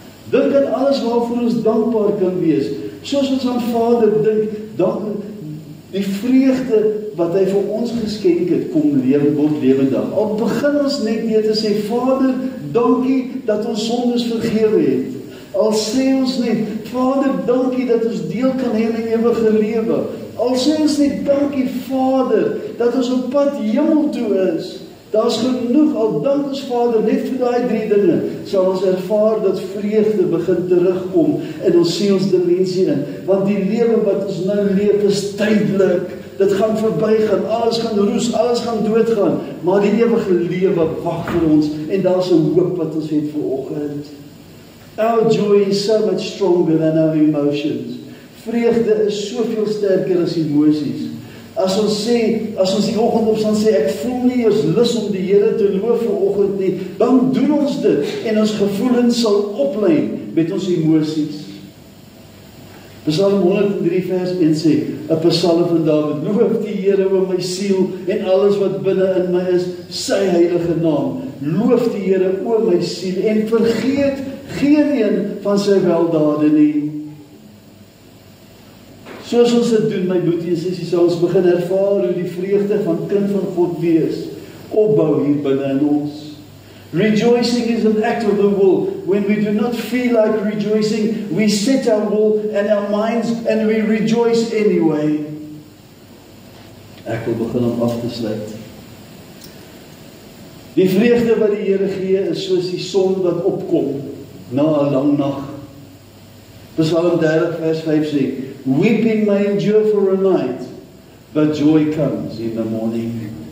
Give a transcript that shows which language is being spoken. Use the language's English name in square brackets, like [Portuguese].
[Afrikaans] Dink aan alles waarvoor ons dankbaar kan wees. Soos ons aan Vader dink, dan die vreugde wat hy vir ons geskenk het, kom word lewendig. Al begin ons net deur te sê, Vader, dankie dat ons sondes vergewe het. Al sê ons net, Vader, dankie dat ons deel kan hê in ewige lewe. Al sê ons net dankie Vader, dat ons op pad hemel toe is. Daar's genoeg, al dank ons Vader net vir daai 3 dinge, sal ons ervaar dat vreugde begin terugkom in ons sielsdimensie in. Want die lewe wat ons nou leef is tydelik. Dit gaan verbygaan, alles gaan roes, alles gaan doodgaan, maar die ewige lewe wag vir ons en daar's 'n hoop wat ons het vir oggend. [English] Our joy is so much stronger than our emotions. [Afrikaans] Vreugde is soveel sterker as emosies. As ons die oggend opstaan sê, ek voel nie eers lus om die Here te loof vir oggend nie, dan doen ons dit en ons gevoelens sal oplyn met ons emosies. Psalm 103 vers 1 sê, 'n Psalm van Dawid, loof die Here o my siel en alles wat binne in my is, sy heilige naam. Loof die Here o my siel en vergeet geen een van sy weldade nie. Soos ons dit doen, my boetie en sussie, sal ons begin ervaar hoe die vreugde van kind van God wees, opbou hier binne in ons. [English] Rejoicing is an act of the will. When we do not feel like rejoicing, we set our will and our minds and we rejoice anyway. [Afrikaans] Ek wil begin om af te sluit. Die vreugde wat die Here gee is soos die son wat opkom na 'n lang nag. Psalm 30 vers 5 sê, [English] weeping may endure for a night, but joy comes in the morning.